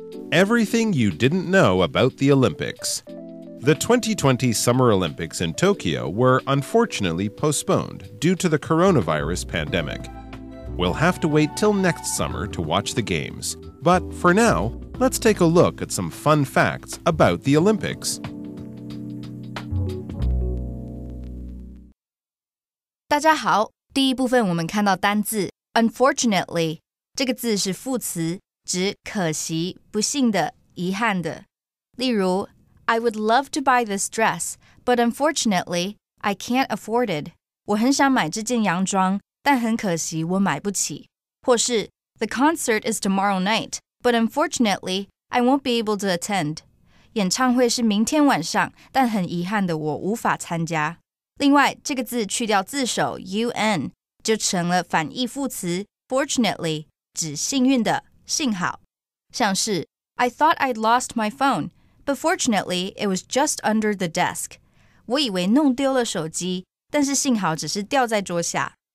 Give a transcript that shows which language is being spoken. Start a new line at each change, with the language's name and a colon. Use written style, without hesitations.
English: Everything you didn't know about the Olympics. The 2020 Summer Olympics in Tokyo were unfortunately postponed due to the coronavirus pandemic. We'll have to wait till next summer to watch the games. But for now, let's take a look at some fun facts about the Olympics.
Chinese: 大家好，第一部分我们看到单字 unfortunately 这个字是副词，指可惜、不幸的、遗憾的。例如
English: I would love to buy this dress, but unfortunately, I can't afford it.
Chinese: 我很想买这件洋装，但很可惜我买不起。或是
English: The concert is tomorrow night, but unfortunately, I won't be able to attend.
Chinese: 演唱会是明天晚上，但很遗憾的我无法参加。另外，这个字去掉字首 un， 就成了反义副词 fortunately， 指幸运的、幸好。像是
English: I thought I'd lost my phone, but fortunately, it was just under the desk.
Chinese: 我以为弄丢了手机，但是幸好只是掉在桌下。